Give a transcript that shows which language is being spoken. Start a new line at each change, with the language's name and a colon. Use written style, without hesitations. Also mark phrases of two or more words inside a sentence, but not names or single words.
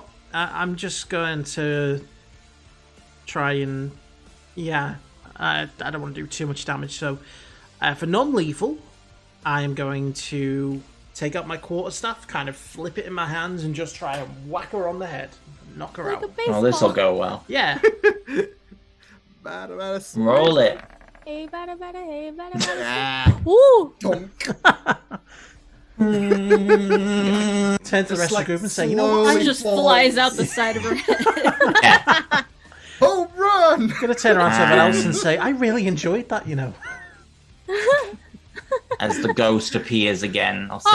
English: I'm just going to try and I don't want to do too much damage. So for non-lethal, I am going to take out my quarterstaff, kind of flip it in my hands, and just try and whack her on the head, knock her Like a out. baseball. Oh, this will go well. Yeah. Bada, bada, Roll it. Hey, bada, bada, hey, bada, bada. Ah, Woo! donk. Turn to the Just rest of the like group and say, you know what? slowly It just falls. flies out the side of her head. Yeah. Oh, run! I'm going to turn around to everyone else and say, I really enjoyed that, you know. As the ghost appears again, I'll say